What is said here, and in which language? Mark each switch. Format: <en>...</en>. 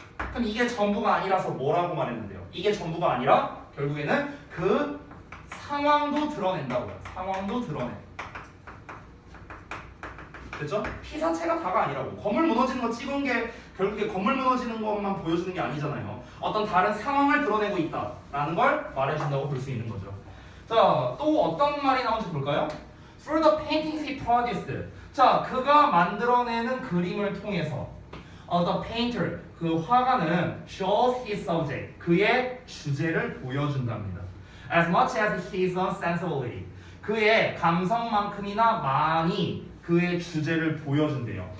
<ko>그럼 이게 전부가 아니라서 뭐라고 말했는데요? 이게 전부가 아니라 결국에는 그 상황도 드러낸다고요. 상황도 드러내. 됐죠? 피사체가 다가 아니라고. 건물 무너지는 거 찍은 게 결국에 건물 무너지는 것만 보여주는 게 아니잖아요. 어떤 다른 상황을 드러내고 있다라는 걸 말해준다고 볼 수 있는 거죠. 자, 또 어떤 말이 나오는지 볼까요?</ko> <en>Through the paintings he produced.</en> <ko>자, 그가 만들어내는 그림을 통해서</ko> <en>the painter,</en> <ko>그 화가는</ko> <en>shows his subject,</en> <ko>그의 주제를 보여준답니다.</ko> <en>As much as his own sensibility,</en> <ko>그의 감성만큼이나 많이 그의 주제를 보여준대요.</ko>